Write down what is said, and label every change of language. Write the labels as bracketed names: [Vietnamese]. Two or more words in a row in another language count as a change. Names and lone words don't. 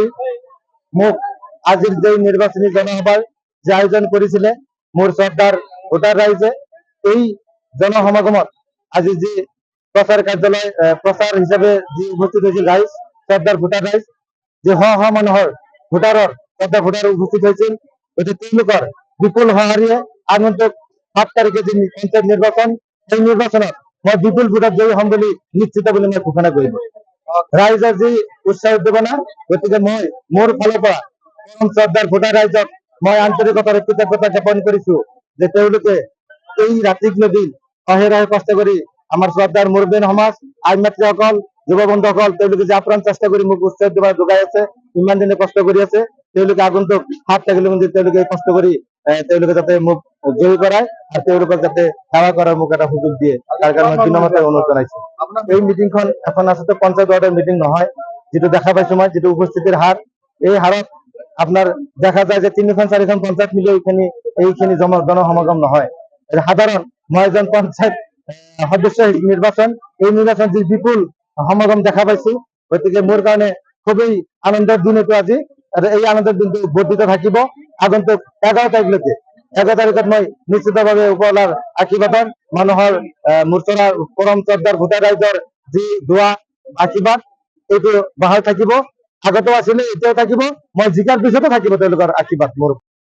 [Assamese] মোক আজির যে নির্বাচনী জনসভার যে আয়োজন করেছিল মোর শ্রদ্ধার ভোটার রাইজে, এই জনসমাগমত আজি যে প্রচার কার্যালয় প্রচার হিসাবে যে উপস্থিত হয়েছিল রাইজ, শ্রদ্ধার ভোটার রাইজ যে মানুহৰ ভোটাৰৰ শ্রদ্ধা ভোটার উপস্থিত হয়েছিল, এটি তেওঁলোকৰ বিপুল সঁহাৰিয়ে আগন্তুক 7 তারিখে যে পঞ্চায়েত নির্বাচন, এই নির্বাচনত মই বিপুল ভোটত জয়ী হম বুলি নিশ্চিত বুলি মই ঘোষণা কৰিম। ৰাইজৰ যি উৎসাহ উদ্দীপনা, গতিকে মই মোৰ ফালৰ পৰা শ্ৰদ্ধাৰ ভোটাৰ ৰাইজক মই আন্তৰিকতাৰ কৃতজ্ঞতা জ্ঞাপন কৰিছো যে তেওঁলোকে এই ৰাতিক দিন অহেৰাহে কষ্ট কৰি আমাৰ শ্ৰদ্ধাৰ মুৰব্বী সমাজ, আইন মাতৃসকল, যুৱ বন্ধুসকল তেওঁলোকে যে আপ্ৰাণ চেষ্টা কৰি মোক উৎসাহ উদ্দীপনা যোগাই আছে, ইমান দিনে কষ্ট কৰি আছে, তেওঁলোকে আগন্তুক 7 তাৰিখলৈ তেওঁলোকে কষ্ট কৰি তেওঁলোকে যাতে মোক জয়ী করায় আর তেওঁলোকক যাতে সেৱা করার মোক এটা সুযোগ দিয়ে, তার কারণে বিনম্রতা অনুরোধ জানাইছো। এই মিটিংখন এখন আসলে পঞ্চায়েত ওয়ার্ডের মিটিং নহয়, যেটা দেখা পাইছো মই, যেটা উপস্থিতির হার, এই হারত আপনার দেখা যায় যে 3খন 4খন পঞ্চায়েত মিলে এইখানি জনসমাগম নহয়। সাধারণ 9 জন পঞ্চায়েত সদস্য নির্বাচন, এই নির্বাচন যে বিপুল সমাগম দেখা পাইছো, গতিকে মোৰ কাৰণে খুবই আনন্দের দিন এটো আজি। আর এই আনন্দের দিনটো বর্ধিত থাকিব আগন্তুক 11 তারিখলৈকে। 11 তারিখত মই নিশ্চিতভাৱে উপহার আশীৰ্বাদন মানুহৰ মূৰ্চনাৰ পৰম শ্ৰদ্ধাৰ ভোটাৰ ৰাইজৰ যি দোৱা আশীৰ্বাদ এইটো বাহাল থাকিব, আগতেও আছিলে এতিয়াও থাকিব, মই জিকাৰ পিছতো থাকিব তেওঁলোকৰ আশীৰ্বাদ মোৰ।